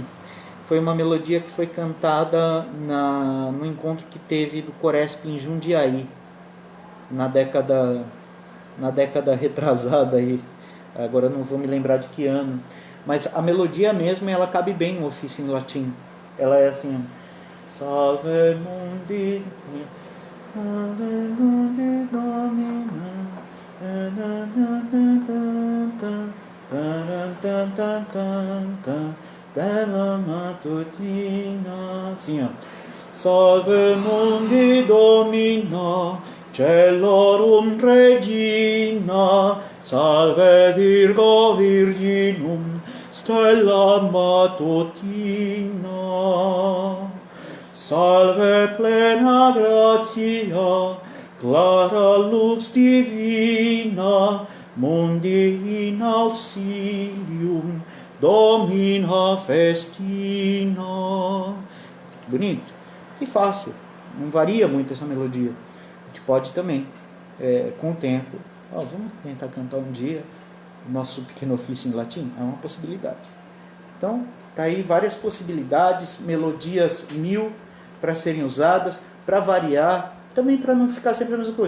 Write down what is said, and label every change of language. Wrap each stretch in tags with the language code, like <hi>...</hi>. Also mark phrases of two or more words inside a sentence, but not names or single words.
<pt>Foi uma melodia que foi cantada no encontro que teve do Coresp em Jundiaí, na década retrasada aí. Agora não vou me lembrar de que ano. Mas a melodia mesmo, ela cabe bem no ofício em latim. Ela é assim:</pt> <la>Salve mundi, Salve mundi Domina, della matutina.</la> <pt>Assim, ó.</pt> <la>Salve mundi Domina, Celorum Regina, Salve Virgo Virginum, Stella matutina. Salve plena gratia, clara lux divina, mundi in auxilium, Domina festina.</la> <pt>Bonito e fácil, não varia muito essa melodia. A gente pode também, com o tempo, vamos tentar cantar um dia o nosso pequeno ofício em latim? É uma possibilidade. Então, tá aí várias possibilidades, melodias 1000 para serem usadas, para variar, também para não ficar sempre a mesma coisa.</pt>